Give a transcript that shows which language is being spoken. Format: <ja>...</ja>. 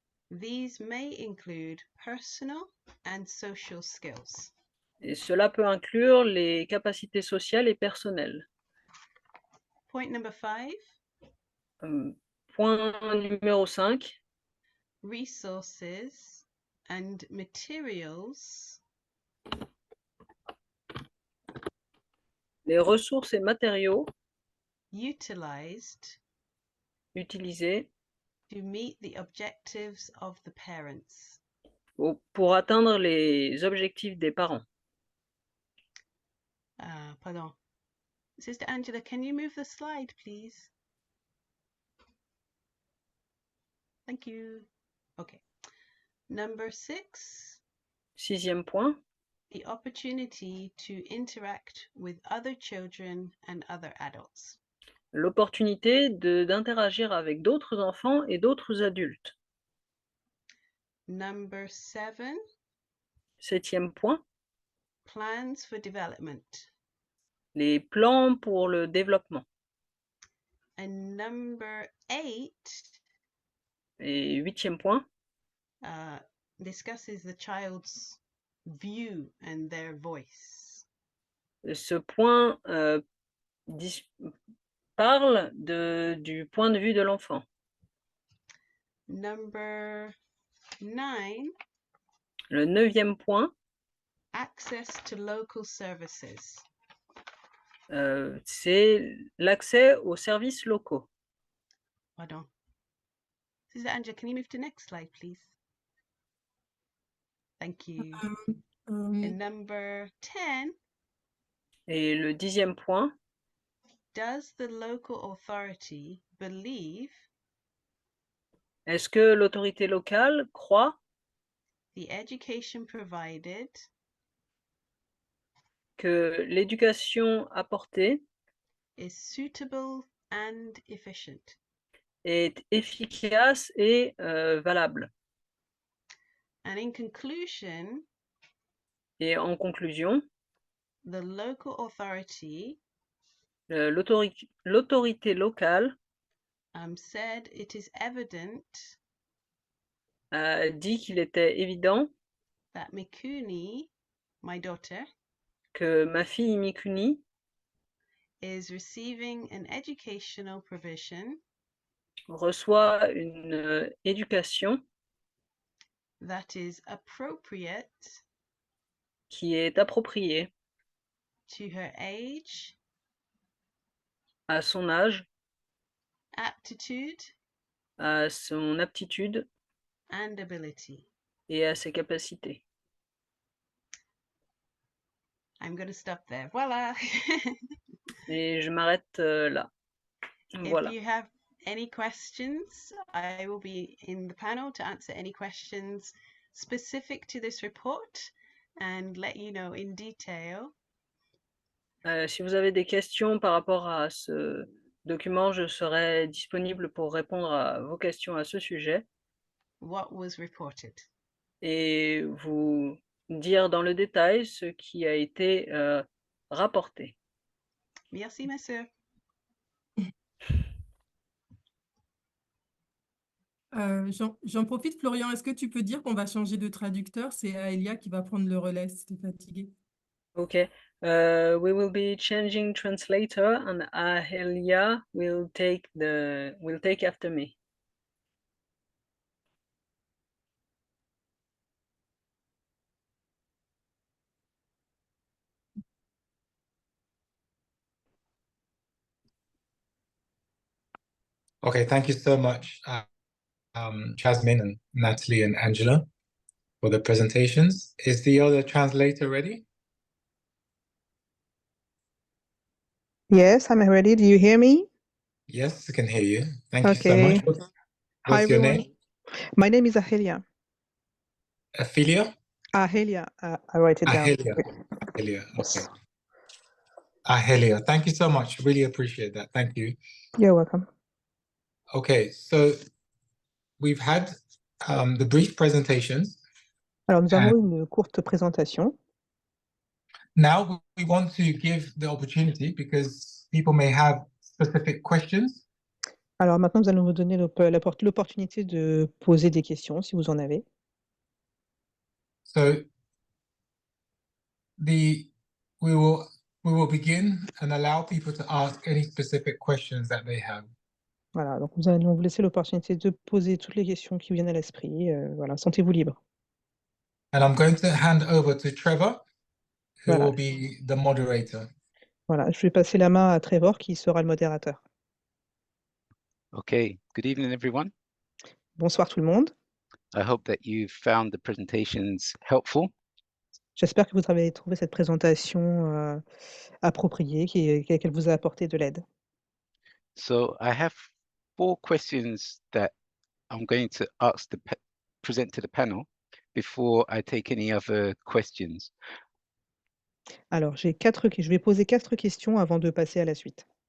<en>These may include personal and social skills.</en> <fr>Et cela peut inclure les capacités sociales et personnelles.</fr> <en>Point number 5,</en> <fr>Point numéro 5,</fr> <en>resources and materials</en> <fr>les ressources et matériaux</fr> <en>utilized</en> <fr>utilisés</fr> <en>to meet the objectives of the parents.</en> <fr>pour atteindre les objectifs des parents.</fr> <en>Pardon. Sister Angela, can you move the slide, please? Thank you. Okay. Number 6,</en> <fr>Sixième point,</fr> <en>the opportunity to interact with other children and other adults.</en> <fr>l'opportunité d'interagir avec d'autres enfants et d'autres adultes.</fr> <en>Number 7,</en> <fr>Septième point,</fr> <en>plans for development.</en> <fr>les plans pour le développement.</fr> <en>And number 8</en> <fr>Et huitième point,</fr> <en>discusses the child's view and their voice.</en> <fr>ce point parle du point de vue de l'enfant.</fr> <en>Number 9,</en> <fr>Le neuvième point,</fr> <en>access to local services.</en> <fr>c'est l'accès aux services locaux.</fr> <en>Pardon. Sister Angela, can you move to the next slide, please? Thank you. And number 10,</en> <fr>Et le dixième point,</fr> <en>does the local authority believe</en> <fr>est-ce que l'autorité locale croit</fr> <en>the education provided</en> <fr>que l'éducation apportée</fr> <en>is suitable and efficient?</en> <fr>est efficace et valable?</fr> <en>And in conclusion,</en> <fr>Et en conclusion,</fr> <en>the local authority</en> <fr>l'autorité locale</fr> <en>said it is evident</en> <fr>a dit qu'il était évident</fr> <en>that Mikuni, my daughter,</en> <fr>que ma fille Mikuni</fr> <en>is receiving an educational provision</en> <fr>reçoit une éducation</fr> <en>that is appropriate</en> <fr>qui est appropriée</fr> <en>to her age,</en> <fr>à son âge,</fr> <en>aptitude,</en> <fr>à son aptitude</fr> <en>and ability.</en> <fr>et à ses capacités.</fr> <en>I'm going to stop there. Voila.</en> <fr>Et je m'arrête là. Voilà.</fr> <en>If you have any questions, I will be in the panel to answer any questions specific to this report and let you know in detail</en> <fr>Si vous avez des questions par rapport à ce document, je serai disponible pour répondre à vos questions à ce sujet</fr> <en>What was reported?</en> <fr>et vous dire dans le détail ce qui a été rapporté. Merci, ma sœur. J'en profite, Florian, est-ce que tu peux dire qu'on va changer de traducteur? C'est Aelia qui va prendre le relais si tu es fatigué.</fr> <en>Okay, we will be changing translator and Ahelia will take after me. Okay, thank you so much, Jasmine and Natalie and Angela, for the presentations. Is the other translator ready? Yes, I'm ready. Do you hear me? Yes, I can hear you. Thank you so Okay. much. Hi, What's your everyone. name? My name is Ahelia. Ophelia? Ahelia. I write it down. Ahelia. Ahelia, okay. Ahelia, thank you so much. Really appreciate that. Thank you. You're welcome. Okay, so we've had the brief presentations.</en> <fr>Alors, nous avons une courte présentation.</fr> <en>Now we want to give the opportunity because people may have specific questions.</en> <fr>Alors maintenant, nous allons vous donner l'opportunité de poser des questions si vous en avez.</fr> <en>So we will begin and allow people to ask any specific questions that they have.</en> <fr>Voilà, donc nous allons vous laisser l'opportunité de poser toutes les questions qui viennent à l'esprit. Voilà, sentez-vous libre.</fr> <en>And I'm going to hand over to Trevor, who</en> <fr>Voilà.</fr> <en>will be the moderator.</en> <fr>Voilà, je vais passer la main à Trevor qui sera le modérateur.</fr> <en>Okay, good evening, everyone.</en> <fr>Bonsoir tout le monde.</fr> <en>I hope that you found the presentations helpful.</en> <fr>J'espère que vous avez trouvé cette présentation appropriée, qu'elle vous a apporté de l'aide.</fr> <en>So I have 4 questions that I'm going to ask present to the panel before I take any other questions.</en> <fr>Alors, je vais poser 4 questions avant de passer à la suite.</fr>